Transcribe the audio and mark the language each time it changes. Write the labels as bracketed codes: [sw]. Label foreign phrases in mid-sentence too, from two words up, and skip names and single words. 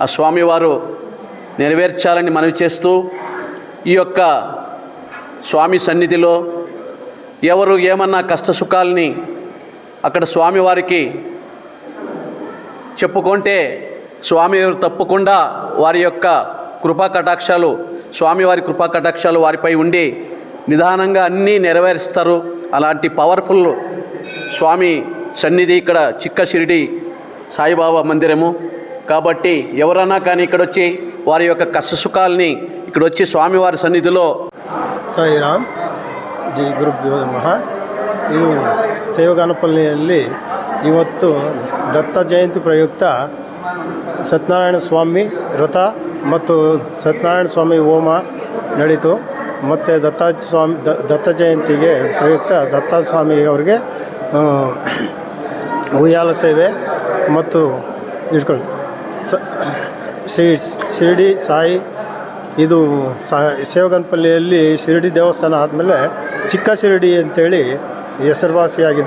[te] స్వామివారు నెరవేర్చాలని మనవి చేస్తూ ఈ యొక్క స్వామి సన్నిధిలో ఎవరు ఏమన్నా కష్టసుఖాలని అక్కడ స్వామివారికి చెప్పుకుంటే స్వామివారు తప్పకుండా వారి యొక్క కృపా కటాక్షాలు, స్వామివారి కృపా కటాక్షాలు వారిపై ఉండి నిదానంగా అన్నీ నెరవేరుస్తారు. అలాంటి పవర్ఫుల్ స్వామి సన్నిధి ఇక్కడ చిక్క షిరిడి సాయిబాబా మందిరము. కాబట్టి ఎవరన్నా కానీ ఇక్కడ వచ్చి వారి యొక్క కష్టసుఖాలని ఇక్కడ వచ్చి స్వామివారి సన్నిధిలో [kn] ಸಾಯಿರಾಮ್, ಜೈ ಗುರುಭ್ಯೋ ನಮಃ. ಇದು ಸೇವಗಾನಪಲ್ಲಿಯಲ್ಲಿ ಇವತ್ತು ದತ್ತ ಜಯಂತಿ ಪ್ರಯುಕ್ತ ಸತ್ಯನಾರಾಯಣ ಸ್ವಾಮಿ ವ್ರತ ಮತ್ತು ಸತ್ಯನಾರಾಯಣ ಸ್ವಾಮಿ ಹೋಮ ನಡೀತು. ಮತ್ತು ದತ್ತ ಜಯಂತಿಗೆ ಪ್ರಯುಕ್ತ ದತ್ತಾಸ್ವಾಮಿ ಅವರಿಗೆ ಉಯ್ಯಾಲ ಸೇವೆ ಮತ್ತು ಇಟ್ಕೊಳ್ಳಿ ಶಿರಡಿ ಸಾಯಿ ಇದು ಸೇವಗನಪಲ್ಲಿಯಲ್ಲಿ ಶಿರಡಿ ದೇವಸ್ಥಾನ ಆದಮೇಲೆ ಚಿಕ್ಕ ಶಿರಡಿ ಅಂತೇಳಿ ಹೆಸರುವಾಸಿಯಾಗಿದೆ.